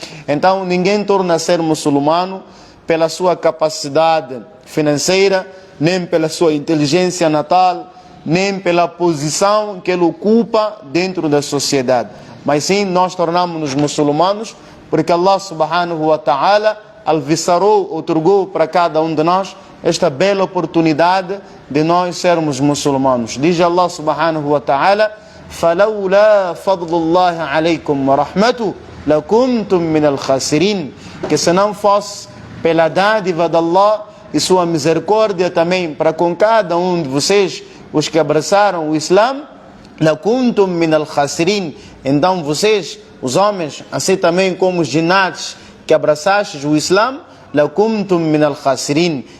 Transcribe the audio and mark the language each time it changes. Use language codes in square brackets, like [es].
[pt] Então ninguém torna a ser muçulmano pela sua capacidade financeira, nem pela sua inteligência natal, nem pela posição que ele ocupa dentro da sociedade. Mas sim, nós tornamos-nos muçulmanos porque Allah subhanahu wa ta'ala alviçarou, outorgou para cada um de nós esta bela oportunidade de nós sermos muçulmanos. [ar] Diz Allah subhanahu wa ta'ala: فَلَوْلَا فَضْلُ اللَّهِ عَلَيْكُمْ وَرَحْمَتُهُ لَكُنْتُمْ مِنَ الْخَاسِرِينَ. [pt] Que se não fosse pela dádiva de Allah e sua misericórdia também para com cada um de vocês, os que abraçaram o Islã, [ar] لَكُنْتُمْ مِنَ الْخَاسِرِينَ. [pt] Então vocês, os homens, assim também como os jinates que abraçastes o Islã, [ar] لَكُنْتُمْ مِنَ الْخَاسِرِينَ.